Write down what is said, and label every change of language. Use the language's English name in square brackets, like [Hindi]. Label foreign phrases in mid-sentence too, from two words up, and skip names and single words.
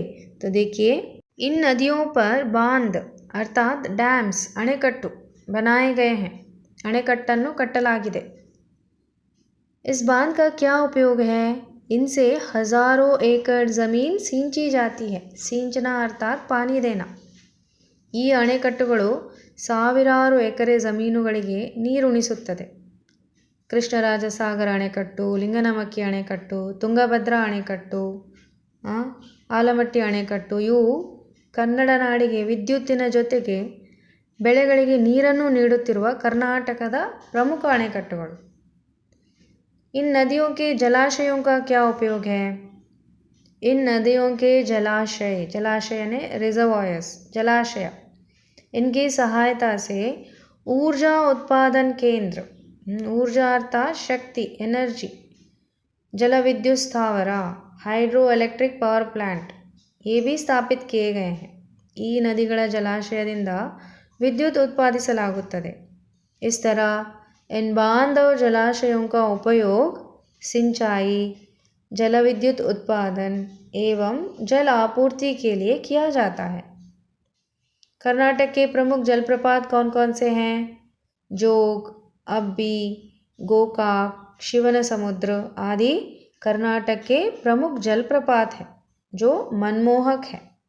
[Hindi] तो देखिए, इन नदियों पर बांध अर्थात डैम्स अणेकट्टु बनाए गए हैं। [Kannada] ಅಣೆಕಟ್ಟನ್ನು ಕಟ್ಟಲಾಗಿದೆ। [Hindi] इस बांध का क्या उपयोग है? इनसे हजारों एकड़ ज़मीन सिंची जाती है। सिंचना अर्थात पानी देना। [Kannada] ಈ ಅಣೆಕಟ್ಟುಗಳು ಸಾವಿರಾರು ಎಕರೆ ಜಮೀನುಗಳಿಗೆ ನೀರುಣಿಸುತ್ತದೆ. ಕೃಷ್ಣರಾಜಸಾಗರ ಅಣೆಕಟ್ಟು, ಲಿಂಗನಮಕ್ಕಿ ಅಣೆಕಟ್ಟು, ತುಂಗಭದ್ರಾ ಅಣೆಕಟ್ಟು, ಆಲಮಟ್ಟಿ ಅಣೆಕಟ್ಟು ಇವು ಕನ್ನಡ ನಾಡಿಗೆ ವಿದ್ಯುತ್ತಿನ ಜೊತೆಗೆ ಬೆಳೆಗಳಿಗೆ ನೀರನ್ನು ನೀಡುತ್ತಿರುವ ಕರ್ನಾಟಕದ ಪ್ರಮುಖ ಅಣೆಕಟ್ಟುಗಳು. [Hindi] इन नदियों के जलाशयों का क्या उपयोग है? इन नदियों के जलाशय ने रिजर्वायर्स जलाशय, इनकी सहायता से ऊर्जा उत्पादन केंद्र, ऊर्जा अर्थात शक्ति एनर्जी, जल विद्युत स्थावर [English] hydro electric power plant [Hindi] ये भी स्थापित किए गए हैं. [Kannada] ಈ ನದಿಗಳ ಜಲಾಶಯದಿಂದ ವಿದ್ಯುತ್ ಉತ್ಪಾದಿಸಲಾಗುತ್ತದೆ. [Hindi] इस तरह इन बांध और जलाशयों का उपयोग सिंचाई, जल विद्युत उत्पादन एवं जल आपूर्ति के लिए किया जाता है. कर्नाटक के प्रमुख जलप्रपात कौन कौन से हैं? जोग, अब्बी, गोकाक, शिवनसमुद्र आदि कर्नाटक के प्रमुख जलप्रपात हैं जो मनमोहक हैं.